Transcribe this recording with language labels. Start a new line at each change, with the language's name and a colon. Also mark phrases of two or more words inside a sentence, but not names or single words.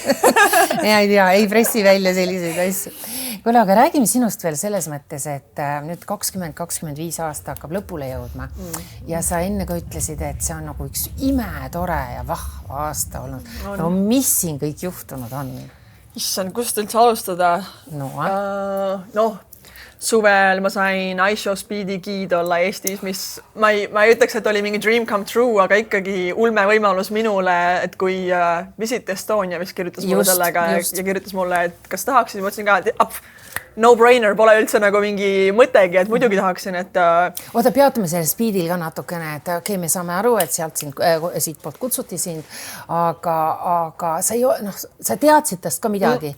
Estonian: Ja ei tea, ei pressi välja selliseid asju. Kuule, aga räägime sinust veel selles mõttes, et nüüd 20-25 aasta hakkab lõpule jõudma ja sa enne ka ütlesid, et see on nagu üks imetore ja vahva aasta olnud. No mis siin kõik juhtunud on? Issand, kust üldse alustada? Suvel ma sain iShow Speedi giid olla Eestis, mis ma ei ütleks, et oli mingi
English: dream come true,
Estonian: aga ikkagi ulme võimalus minule, et kui Visit Estonia vist kirjutas mulle sellega ja kirjutas mulle, et kas tahaksid, ma ütlesin ka, et no-brainer, pole üldse nagu mingi mõtegi, et muidugi tahaksin, et oota, peatame selle Speedil ka natukene, et okei, me saame aru, et siit poolt kutsuti sind, aga sa teadsid tast ka midagi?